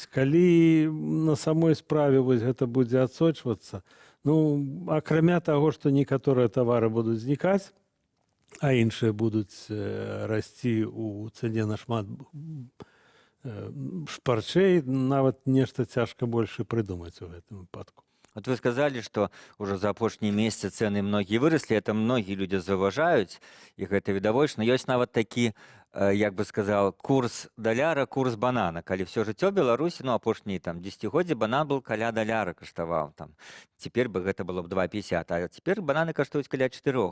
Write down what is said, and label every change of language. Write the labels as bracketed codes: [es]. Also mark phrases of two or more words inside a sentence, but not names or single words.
[be] Калі на самой справе вось гэта будзе адсочвацца, ну, акрамя таго, што некаторыя тавары будуць знікаць, а іншыя будуць расці ў цэне нашмат шпарчэй, нават нешта цяжка больш і прыдумаць у гэтым выпадку. [ru] Вот вы сказали, что уже [be] за апошнія месяцы цены многія вырослі, это многія людзі заўважаюць, і гэта відавочна. Ёсць нават такі як бы сказал, курс даляра, курс банана. Калі все жыццё Беларусі, ну, апошнія там 10годдзі банан был каля даляра каштаваў. Там. [ru] Теперь бы [be] гэта было б 2,50, а [ru] теперь бананы [be] каштуюць каля 4.